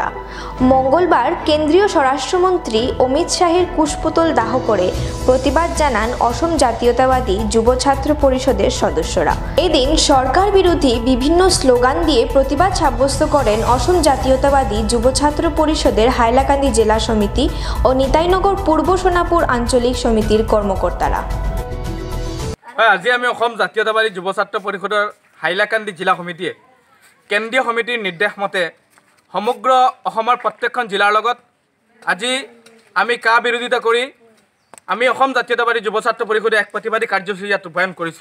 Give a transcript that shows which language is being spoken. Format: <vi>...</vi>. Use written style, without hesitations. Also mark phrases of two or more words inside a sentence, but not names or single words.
<bn>মঙ্গলবার কেন্দ্রীয় স্বরাষ্ট্রমন্ত্রী অমিত শাহের কুশপুতুল দাহ করে প্রতিবাদ জানান অসম জাতীয়তাবাদী যুব ছাত্র পরিষদের সদস্যরা। এদিন সরকার বিরোধী বিভিন্ন স্লোগান দিয়ে প্রতিবাদ সাব্যস্ত করেন অসম জাতীয়তাবাদী যুব ছাত্র পরিষদের হাইলাকান্দি জেলা সমিতি ও নিতাইনগর পূর্ব সোনাপুর আঞ্চলিক সমিতির কর্মকর্তারা।</bn> <as>আজি আমি অসম জাতীয়তাবাদী যুৱ ছাত্ৰ পৰিষদৰ হাইলাকান্দি জিলা সমিতিয়ে কেন্দ্ৰীয় সমিতিৰ নিৰ্দেশ মতে সমগ্ৰ অসমৰ প্ৰত্যেকখন জিলাৰ লগত আজি আমি কা বিৰোধিতা কৰি আমি অসম জাতীয়তাবাদী যুৱ ছাত্ৰ পৰিষদে এক প্ৰতিবাদী কাৰ্যসূচী ইয়াত ৰূপায়ণ কৰিছোঁ।</as>